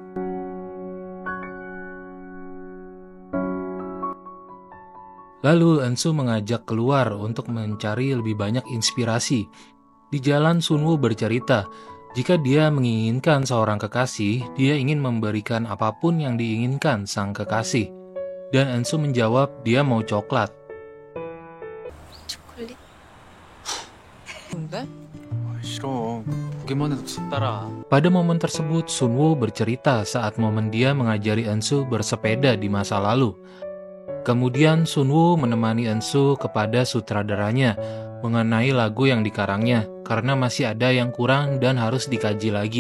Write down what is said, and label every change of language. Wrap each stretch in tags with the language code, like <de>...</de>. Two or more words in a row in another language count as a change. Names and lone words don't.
<id>Lalu Eun-soo mengajak keluar untuk mencari lebih banyak inspirasi. Di jalan Sun-woo bercerita, jika dia menginginkan seorang kekasih, dia ingin memberikan apapun yang diinginkan sang kekasih. Dan Eun-soo menjawab dia mau coklat.</id> <ko>초콜릿? 근데? 싫어. 보기만 해도 춥더라.</ko> <id>Pada momen tersebut, Sun-woo bercerita saat momen dia mengajari Eun-soo bersepeda di masa lalu. Kemudian Sun-woo menemani Eun-soo kepada sutradaranya mengenai lagu yang dikarangnya karena masih ada yang kurang dan harus dikaji lagi.</id>